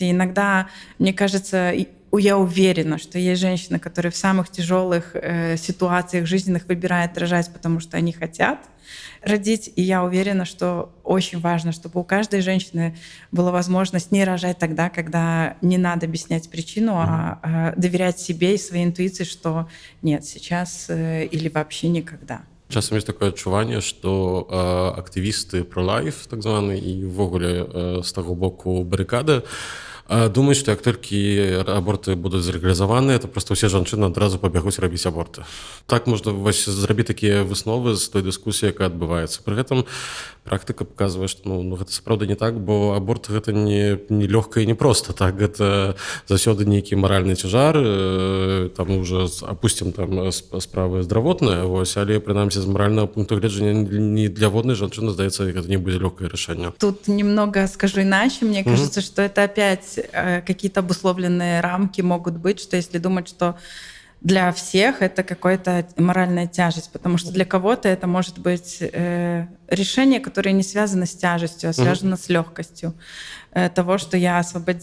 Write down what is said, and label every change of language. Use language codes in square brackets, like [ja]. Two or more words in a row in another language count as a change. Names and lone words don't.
[ru] И иногда, мне кажется, я уверена, что есть женщины, которые в самых тяжелых ситуациях жизненных выбирают рожать, потому что они хотят родить. И я уверена, что очень важно, чтобы у каждой женщины была возможность не рожать тогда, когда не надо объяснять причину, а доверять себе и своей интуиции, что нет, сейчас или вообще никогда. [be] Часам есть такое адчуванне, што актывісты про-лайф, так званы, і ўвогуле з таго боку барыкады, думаюць, што як толькі аборты будуць зарэгулізаваныя, то проста ўсе жанчыны адразу пабягуць рабіць аборты. Так можна зрабіць такія высновы з той дыскусіі, якая адбываецца. Пры гэтым практыка паказвае, што гэта сапраўды не так, бо аборт гэта не лёгка і не проста. Так, гэта заўсёды нейкі маральны цяжар, там уже апусцім там справы здравотныя, але прынамсі з маральнага пункту гледжання не для воднай жанчыны, здаецца, гэта не будзе лёгкае рашэнне. [ru] Тут немного скажу иначе. Мне кажется, что это опять какие-то обусловленные рамки могут быть, что если думать, что для всех это какая-то моральная тяжесть, потому что для кого-то это может быть решение, которое не связано с тяжестью, а связано с легкостью того, что я освободилась.